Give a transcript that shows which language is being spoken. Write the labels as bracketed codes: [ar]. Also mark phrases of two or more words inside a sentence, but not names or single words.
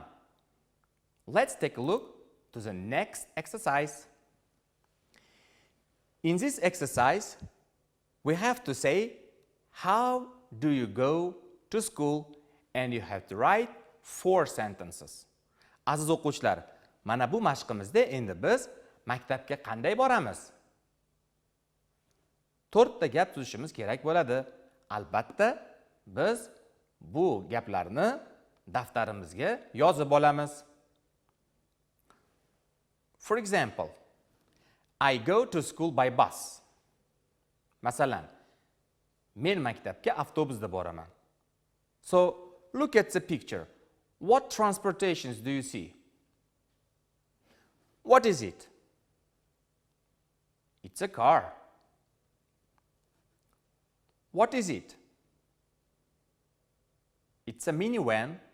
[en] Let's take a look to the next exercise. In this exercise, we have to say, how do you go to school? And you have to write 4 sentences. [uz] Aziz o'quvchilar, mana bu mashqimizda endi biz maktabga qanday boramiz? 4 ta gap tuzishimiz kerak bo'ladi. Albatta, biz bu gaplarni daftarimizga yozib olamiz. [en] For example, I go to school by bus. [uz] Masalan, men maktabga avtobusda boraman. [en] So, look at the picture. What transportations do you see? What is it? It's a car. What is it? It's a minivan.